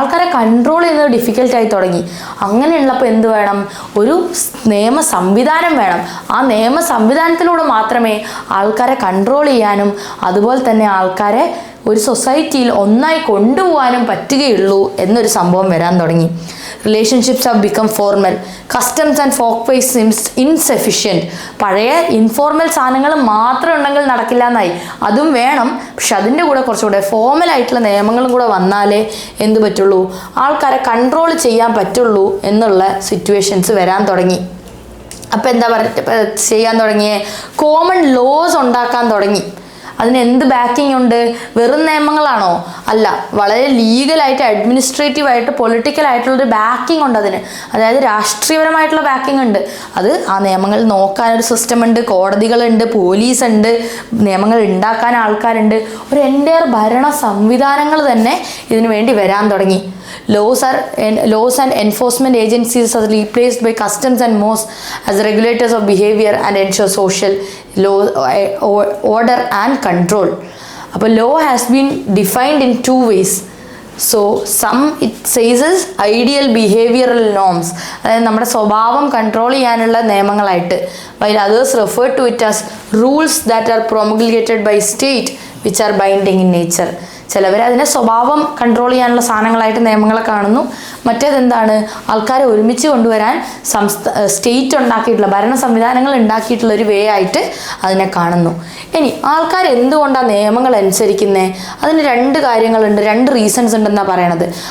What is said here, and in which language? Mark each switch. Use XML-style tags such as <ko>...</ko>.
<ml>ആൾക്കാരെ കൺട്രോൾ ചെയ്യുന്നത് ഡിഫിക്കൽട്ടായി തുടങ്ങി. അങ്ങനെയുള്ളപ്പോൾ എന്ത് വേണം? ഒരു നിയമ സംവിധാനം വേണം. ആ നിയമ സംവിധാനത്തിലൂടെ മാത്രമേ ആൾക്കാരെ കൺട്രോൾ ചെയ്യാനും അതുപോലെ തന്നെ ആൾക്കാരെ ഒരു സൊസൈറ്റിയിൽ ഒന്നായി കൊണ്ടുപോകാനും പറ്റുകയുള്ളൂ എന്നൊരു സംഭവം വരാൻ തുടങ്ങി.</ml> <en>Relationships have become formal. Customs and folkways seems insufficient.</en> <ml>പഴയ ഇൻഫോർമൽ സാധനങ്ങൾ മാത്രം ഉണ്ടെങ്കിൽ നടക്കില്ല എന്നായി. അതും വേണം, പക്ഷെ അതിൻ്റെ കൂടെ കുറച്ചുകൂടെ ഫോർമൽ ആയിട്ടുള്ള നിയമങ്ങളും കൂടെ വന്നാലേ എന്ത് പറ്റുള്ളൂ? ആൾക്കാരെ കൺട്രോൾ ചെയ്യാൻ പറ്റുള്ളൂ എന്നുള്ള സിറ്റുവേഷൻസ് വരാൻ തുടങ്ങി. അപ്പോൾ എന്താ ചെയ്യാൻ തുടങ്ങിയേ? കോമൺ ലോസ് ഉണ്ടാക്കാൻ തുടങ്ങി. അതിന് എന്ത് ബാക്കിംഗ് ഉണ്ട്? വെറും നിയമങ്ങളാണോ? അല്ല, വളരെ ലീഗലായിട്ട്, അഡ്മിനിസ്ട്രേറ്റീവായിട്ട്, പൊളിറ്റിക്കലായിട്ടുള്ളൊരു ബാക്കിംഗ് ഉണ്ട് അതിന്. അതായത് രാഷ്ട്രീയപരമായിട്ടുള്ള ബാക്കിംഗ് ഉണ്ട്. അത് ആ നിയമങ്ങൾ നോക്കാനൊരു സിസ്റ്റം ഉണ്ട്, കോടതികളുണ്ട്, പോലീസ് ഉണ്ട്, നിയമങ്ങൾ ഉണ്ടാക്കാൻ ആൾക്കാരുണ്ട്. ഒരു എൻ്റയർ ഭരണ സംവിധാനങ്ങൾ തന്നെ ഇതിനു വേണ്ടി വരാൻ തുടങ്ങി.</ml> <en>Laws and enforcement agencies are replaced by customs and mores as regulators of behavior and ensure social law, order and control. അപ്പോൾ law has been defined in 2 ways. So some it says is ideal behavioral norms,</en> <ml>അതായത് നമ്മുടെ സ്വഭാവം control ചെയ്യാനുള്ള നിയമങ്ങളായിട്ട്,</ml> <en>while others refer to it as rules that are promulgated by state which are binding in nature.</en> <ml>ചിലവർ അതിനെ സ്വഭാവം control ചെയ്യാനുള്ള സാധനങ്ങളായിട്ട് നിയമങ്ങളെ കാണുന്നു. മറ്റേതെന്താണ്, ആൾക്കാരെ ഒരുമിച്ച് കൊണ്ടുവരാൻ സ്റ്റേറ്റ് ഉണ്ടാക്കിയിട്ടുള്ള ഭരണ സംവിധാനങ്ങൾ ഉണ്ടാക്കിയിട്ടുള്ള ഒരു വേ ആയിട്ട് അതിനെ കാണുന്നു. ഇനി ആൾക്കാർ എന്തുകൊണ്ടാണ് നിയമങ്ങൾ അനുസരിക്കുന്നത്? അതിന് 2 കാര്യങ്ങളുണ്ട്, 2 റീസൺസ് ഉണ്ടെന്നാണ് പറയണത്.</ml>